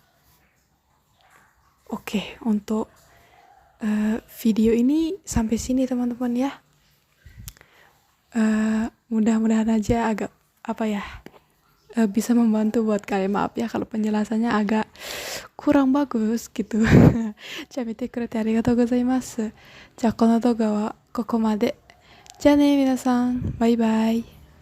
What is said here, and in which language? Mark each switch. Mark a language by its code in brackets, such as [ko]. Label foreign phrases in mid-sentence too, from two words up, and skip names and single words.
[id] Oke, untuk video ini sampai sini teman-teman ya. Mudah-mudahan aja agak bisa membantu buat kalian. Maaf ya kalau penjelasannya agak kurang bagus gitu. [ja] じゃあ見てくれてありがとうございます。じゃあこの動画はここまで。じゃあね皆さん、バイバイ。